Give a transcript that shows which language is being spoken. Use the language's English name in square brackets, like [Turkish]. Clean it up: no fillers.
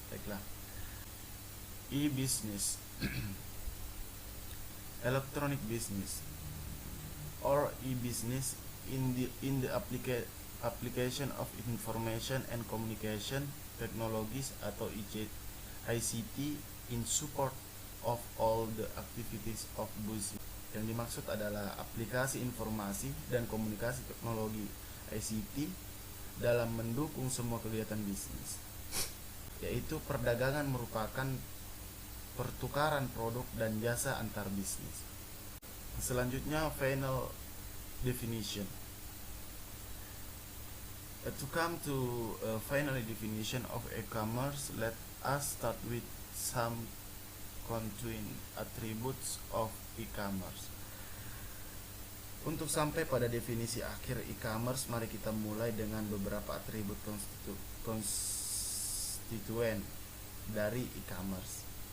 [Indonesian] Baiklah, [English] e-business electronic business or e-business in the application of information and communication technologies atau ICT in support of all the activities of business. [Indonesian] Yang dimaksud adalah aplikasi informasi dan komunikasi teknologi ICT dalam mendukung semua kegiatan bisnis, yaitu perdagangan merupakan pertukaran produk dan jasa antar bisnis. Selanjutnya, [English] final definition. To come to a final definition of e-commerce, let us start with some constituent attributes of e-commerce. [Indonesian] Untuk sampai pada definisi akhir e-commerce, mari kita mulai dengan beberapa atribut konstituen dari e-commerce.